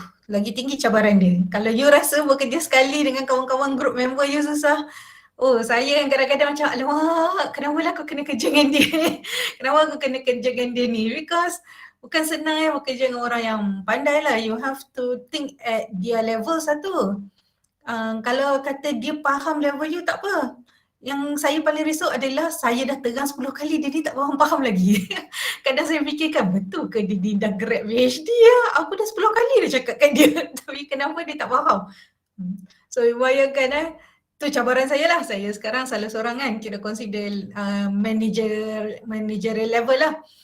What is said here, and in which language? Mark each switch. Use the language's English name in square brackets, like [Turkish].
[Malay] Lagi tinggi cabaran dia. Kalau you rasa bekerja sekali dengan kawan-kawan [English] group member you [Malay] susah, saya yang kadang-kadang macam, alamak, kenapa lah aku kena kerja dengan dia ni? Kenapa aku kena kerja dengan dia ni? [English] Because [Malay] bukan senang bekerja dengan orang yang pandai lah. [English] You have to think at their level satu. [Malay] Kalau kata dia faham level you, tak apa. Yang saya paling risau adalah saya dah terang 10 kali dia ni tak faham lagi. Kadang saya fikirkan betul ke dia dah grab PhD ya? Aku dah 10 kali dah cakap kat dia tapi kenapa dia tak faham? So bayangkan tu cabaran saya lah. Saya sekarang salah seorang kan kira [English] consider managerial level [Malay] lah.